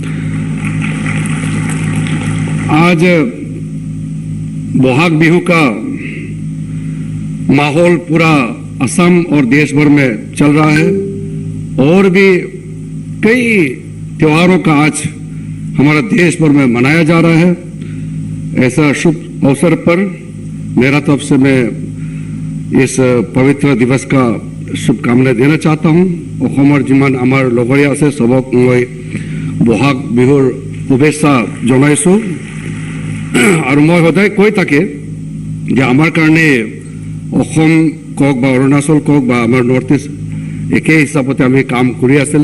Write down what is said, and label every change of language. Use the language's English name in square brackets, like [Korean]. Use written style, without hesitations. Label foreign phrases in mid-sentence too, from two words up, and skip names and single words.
[Hindi] आज बोहाग बिहू का माहौल पूरा असम और देश भर में चल रहा है, और भी कई त्योहारों का आज हमारा देश भर में मनाया जा रहा है. ऐसा शुभ अवसर पर मेरा तरफ से मैं इस पवित्र दिवस का शुभकामना देना चाहता हूं. [Assamese] অসমৰ যিমান আমাৰ লগৰীয়া আছে সবক মই বহাগ বিহুৰ শুভেচ্ছা জনাইছো. আৰু মই সদায় কৈ থাকে যে আমাৰ কাৰণে অসম কক বা অৰুণাচল কক বা আমাৰ নৰ্থ ইষ্ট একে হিচাপতে আমি কাম কৰি আছিলে.